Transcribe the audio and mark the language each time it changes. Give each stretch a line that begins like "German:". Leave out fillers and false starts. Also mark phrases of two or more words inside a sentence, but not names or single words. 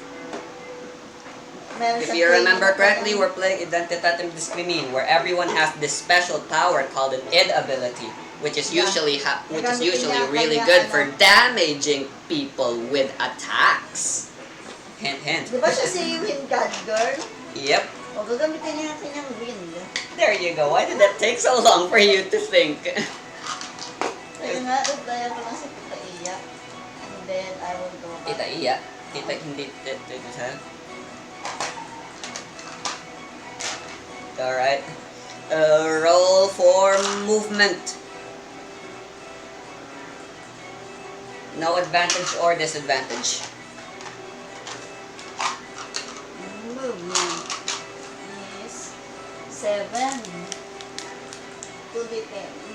English: If you remember correctly, we're playing Identitatem Discrimin, where everyone has this special power called an ID ability, which is usually really good for damaging people with attacks. Hint, hint.
Filipino: Di ba siya si Wind God Girl?
English: Yep.
Filipino: O gagamitin niya ang kanyang wind.
English: There you go. Why did that take so long for you to think?
Filipino: Kaya nga, replyan ko lang sa Tita Iya.
English: And then, I will go back.
Filipino: Tita Iya? Tita hindi. Tita siya?
English: Alright. Roll for movement. No advantage or disadvantage. Movement is 7 to the 10.